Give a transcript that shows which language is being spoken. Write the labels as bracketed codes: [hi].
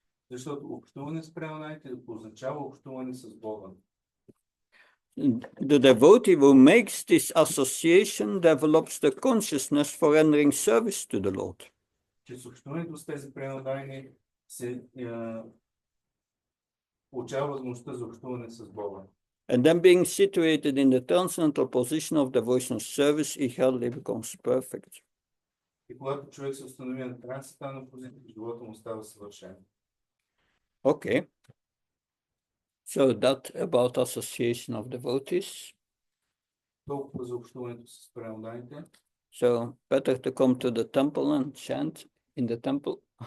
[bg] Защото общуване с преданните означава общуване с Бога. [en] The devotee who makes this association develops the consciousness for rendering service to the Lord. [bg] Чрез общуването с тези преданни се получава възможността за общуване с Бога. [en] And then being situated in the transcendental position of devotional service, he hardly becomes perfect. [bg] И когато човек се установи на трансцендентална позиция, живота му става съвършен. [en] Okay. So that about association of devotees. [bg] Толкова за общуването с преданните. [en] So better to come to the temple and chant in the temple.